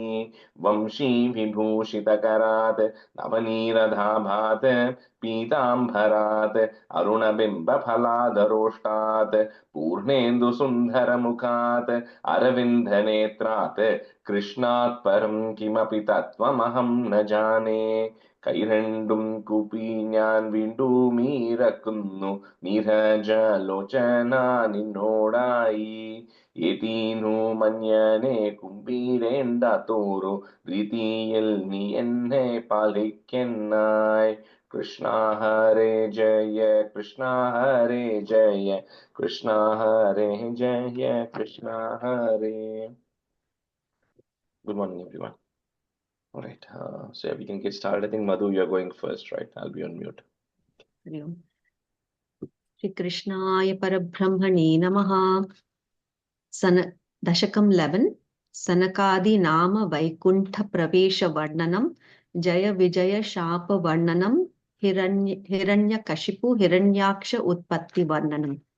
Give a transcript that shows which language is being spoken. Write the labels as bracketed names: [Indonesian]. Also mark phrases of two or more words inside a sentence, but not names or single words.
[Sanskrit] वंशी विभूषितकरात् नवनीरधाभात् पीताम्बरात् अरुणबिम्बफलाधरोष्टात् पूर्णेन्दुसुन्दरमुखात् अरविन्दनेत्रात् कृष्णात् परं किमपि तत्त्वमहं न जाने। [Malayalam] കൈരണ്ടും കൂപ്പി ഞാൻ വീണ്ടും ഇറക്കുന്നു നീരജലോചന നിന്നോടായി. ഏതീനു മഞ്ഞനെ കുമ്പീരേണ്ടാത്തോരു രീതിയിൽ നീ എന്നെ പാലിക്കെന്നായി. [Sanskrit] कृष्ण हरे जय कृष्ण हरे जय कृष्ण हरे जय कृष्ण हरे. [English] Good morning, everyone. All right, so we can get started. I think Madhu, you're going first, right? I'll be on mute. [Sanskrit] हरि ओम्। श्री कृष्णाय परब्रह्मणे नमः। दशकं 11 सनकादि नाम वैकुंठ प्रवेश वर्णनम जय विजय शाप वर्णनम हिरण्यकशिपु हिरण्याक्ष उत्पत्ति वर्णनम।